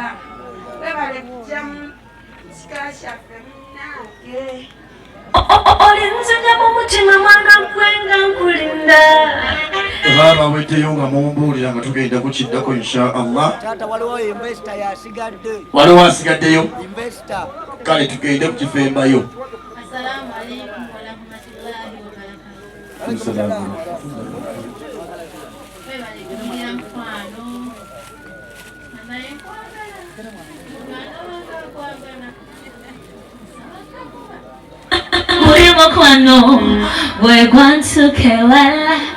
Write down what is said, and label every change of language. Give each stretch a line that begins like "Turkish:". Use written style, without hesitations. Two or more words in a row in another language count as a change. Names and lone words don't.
Ganda: Webale kujja mu kika kyaffe munnange. Olinzija mu mutima mwana gwenga nkulinda. Baba bwejjeyo nga mumbuulira nga tugenda kukiddako
Arabic: إن شاء الله.
Ganda: Taata waliwo investor yasigadde. Waliwo asigaddeyo. Investor. Kale tugende kukifembayo.
Arabic: السلام عليكم ورحمة الله وبركاته.
Ganda: Mulimu kwano wegwantukewala.